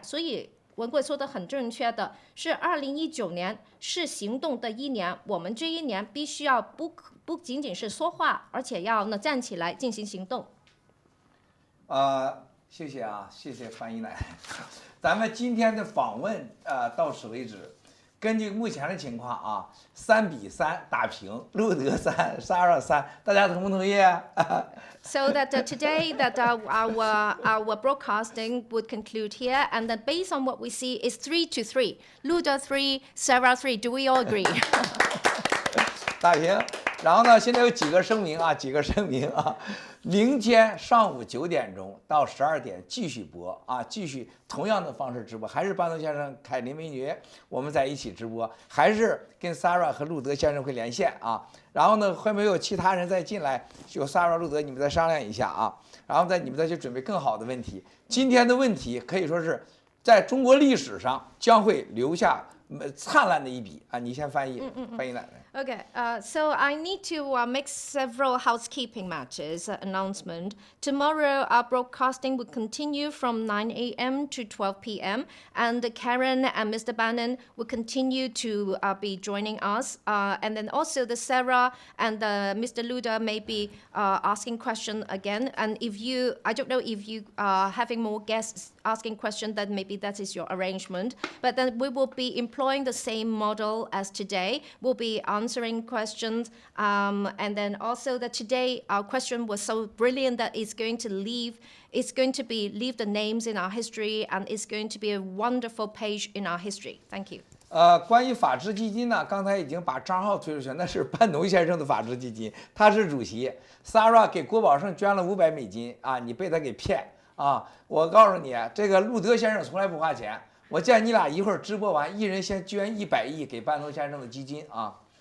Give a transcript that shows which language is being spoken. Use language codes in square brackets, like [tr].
[zh] 所以文贵说的很正确的是，2019年是行动的一年，我们这一年必须要不仅仅是说话，而且要呢站起来进行行动。谢谢啊，谢谢翻译奶奶。咱们今天的访问到此为止。根据目前的情况啊，3-3打平，路德3，Sarah 3，大家同不同意 [en] ？So that today that our broadcasting would conclude here, and that based on what we see is 3-3, Luda 3, Sarah 3. Do we all agree? [zh] 打平。然后呢，现在有几个声明啊，明天上午9点钟到12点继续播啊，继续同样的方式直播，还是班农先生、凯琳美女我们在一起直播，还是跟 Sarah 和路德先生会连线啊。然后呢，会没有其他人再进来，就 Sarah、路德你们再商量一下啊，然后你们再去准备更好的问题。今天的问题可以说是在中国历史上将会留下灿烂的一笔啊！你先翻译，翻译奶奶。 [en] Okay, so I need to make several housekeeping matters announcement. Tomorrow our broadcasting will continue from 9 a.m. to 12 p.m. and Karen and Mr. Bannon will continue to be joining us. And then also the Sarah and Mr. Luda may be asking questions again. And if you, I don't know if you are having more guests asking questions, then maybe that is your arrangement. But then we will be employing the same model as today. We'll be answering questions, and then also that today our question was so brilliant that it's going to leave the names in our history, and it's going to be a wonderful page in our history. Thank you. [zh] 关于法治基金呢，刚才已经把账号推出去，那是班农先生的法治基金，他是主席。 Sarah 给郭宝胜捐了500美金啊，你被他给骗啊！我告诉你，这个路德先生从来不花钱。我见你俩一会儿直播完，一人先捐100亿给班农先生的基金啊。